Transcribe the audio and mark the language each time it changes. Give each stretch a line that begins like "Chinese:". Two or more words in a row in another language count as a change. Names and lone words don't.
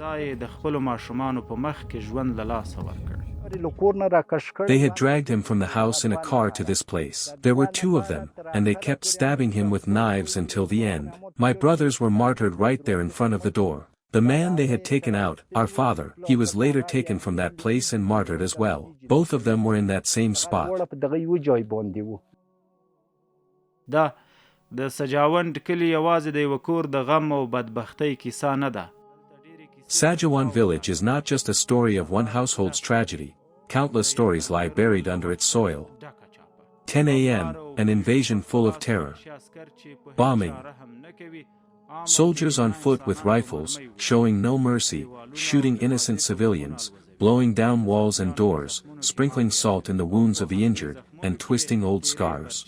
English: They had dragged him from the house in a car to this place. There were 2 of them, and they kept stabbing him with knives until the end. My brothers were martyred right there in front of the door. The man they had taken out, our father, he was later taken from that place and martyred as well. Both of them were in that same spot.
Pashto: د سجاوند کلی یوازې د یو کور د غم او بدبختۍ کیسه نه ده.
English: Sajawan village is not just a story of one household's tragedy. Countless stories lie buried under its soil. 10 a.m., an invasion full of terror. Bombing. Soldiers on foot with rifles, showing no mercy, shooting innocent civilians, blowing down walls and doors, sprinkling salt in the wounds of the injured, and twisting old scars.